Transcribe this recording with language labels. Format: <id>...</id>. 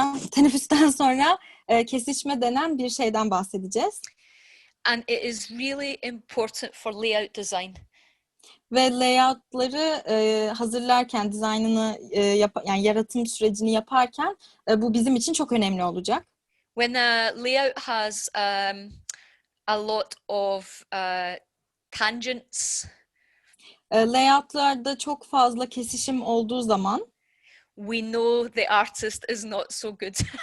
<tr>Teneffüsten sonra kesişme denen bir şeyden bahsedeceğiz.</tr> <en>And it is really important for layout design.</en> <tr>Ve layoutları hazırlarken, dizaynını yani yaratım sürecini yaparken bu bizim için çok önemli olacak.</tr> <en>When a layout has a lot of tangents,</en> <tr>Layoutlarda çok fazla kesişim olduğu zaman</tr> <en>we know the artist is not so good.</en>